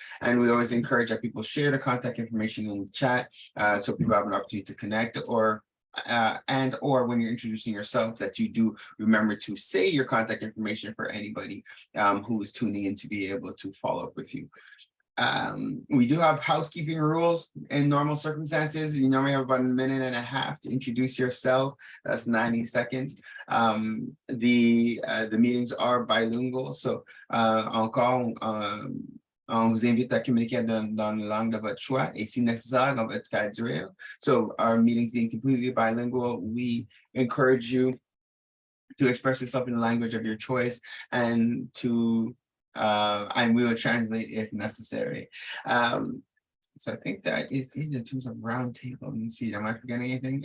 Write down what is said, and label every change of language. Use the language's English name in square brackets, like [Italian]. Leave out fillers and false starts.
[English] And we always encourage that people share the contact information in the chat, so people have an opportunity to connect, or when you're introducing yourself, that you do remember to say your contact information for anybody who is tuning in to be able to follow up with you. We do have housekeeping rules in normal circumstances. You normally have about a minute and a half to introduce yourself. That's 90 seconds. [French] The meetings are bilingual, so encore, on vous invite à communiquer dans la langue de votre choix, et si nécessaire, dans votre cas d'urgence. [English] So our meetings being completely bilingual, we encourage you to express yourself in the language of your choice, and we will translate if necessary. So I think that is it in terms of round table. Let me see, am I forgetting anything?